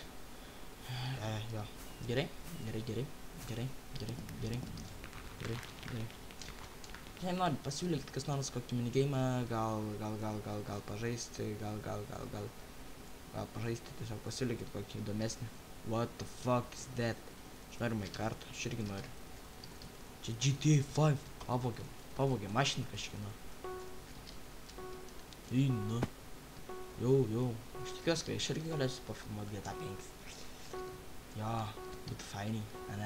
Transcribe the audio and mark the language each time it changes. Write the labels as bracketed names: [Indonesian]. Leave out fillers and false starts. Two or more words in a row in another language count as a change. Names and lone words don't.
[Lithuanian] Jo. Gerai. Jei nori pasiūlyti kas nors kokį minigeimą, gal pažaisti, gal pažaisti, tiesiog pasiūlykit kokį įdomesnį. [English] What the fuck is that? [Lithuanian] Aš noriu Minecraftą, aš irgi noriu. Čia GTA 5 pavogė mašiną kažkieno. Eina. Jau. Aš tikiuosi, kad aš irgi galėsiu pafilmuoti GTA 5. Jo, būtų fainiai, ane?